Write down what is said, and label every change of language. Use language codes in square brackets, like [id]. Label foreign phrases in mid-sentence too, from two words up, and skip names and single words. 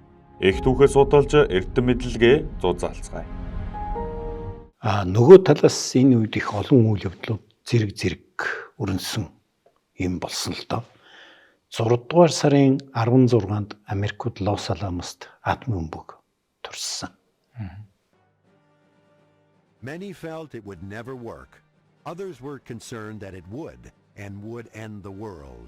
[mn] Их түүхээ судалж эрдэм мэдлэгээ зузаалцгаая. Нөгөө талаас энэ үед их олон үйл явдлууд зэрэг өрнсөн юм болсон л доо. 6 дугаар сарын 16-нд Америкт Лос Аламост атомын бөмбөг турсан. [en] Many felt it would never work. Others were concerned that it would and would end the world.